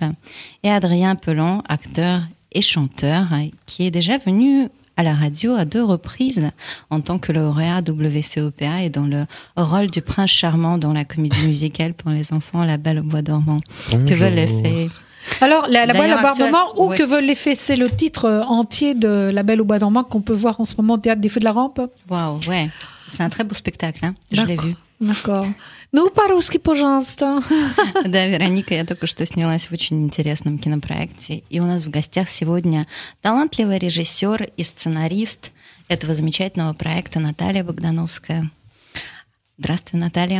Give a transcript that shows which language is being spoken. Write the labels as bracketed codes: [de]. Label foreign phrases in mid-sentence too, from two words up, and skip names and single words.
[fr] Et Adrien Pelon, acteur et chanteur, qui est déjà venu à la radio à 2 reprises en tant que lauréat WCOPA et dans le rôle du prince charmant dans la comédie musicale pour les enfants La Belle au bois dormant. Bonjour. Que veulent les fées? Alors, La Belle au bois dormant ou ouais. Que veulent les fées, c'est le titre entier de La Belle au bois dormant qu'on peut voir en ce moment au Théâtre des Feux de la Rampe. Waouh, ouais. C'est un très beau spectacle, hein. Je l'ai vu. D'accord. [ru] Ну, по-русски, пожалуйста. Да, Вероника, я только что снялась в очень интересном кинопроекте. И у нас в гостях сегодня талантливый режиссер и сценарист этого замечательного проекта Наталья Богдановская. Здравствуй, Наталья.